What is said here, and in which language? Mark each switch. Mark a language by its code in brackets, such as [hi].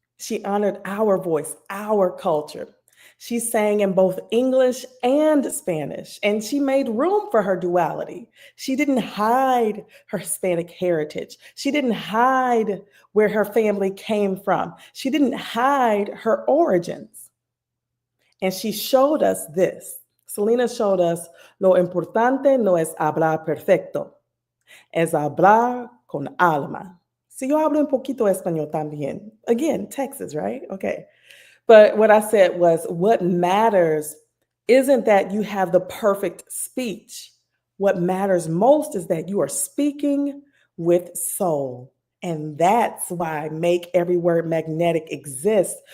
[en] She honored our voice, our culture. She sang in both English and Spanish, and she made room for her duality. She didn't hide her Hispanic heritage. She didn't hide where her family came from. She didn't hide her origins. And she showed us this. Selena showed us [es] lo importante no es hablar perfecto, es hablar con alma. Si yo hablo un poquito español también. [en] Again, Texas, right? Okay. But what I said was what matters isn't that you have the perfect speech. What matters most is that you are speaking with soul. And that's why Make Every Word Magnetic exists.